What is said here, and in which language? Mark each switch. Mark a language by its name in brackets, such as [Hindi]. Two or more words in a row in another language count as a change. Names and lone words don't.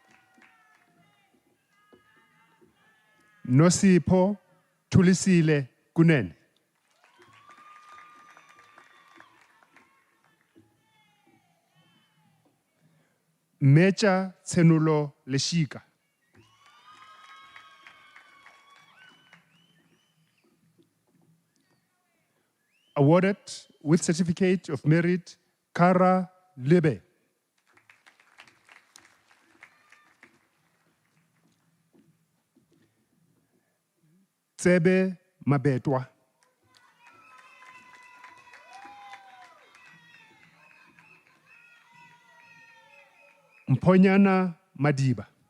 [English] Nosipho Tulisile Kunene. Mecha Tsenulo Leshika. Awarded with Certificate of Merit, Kara Lebe. Tsebe Mabetwa. Mponyana Madiba.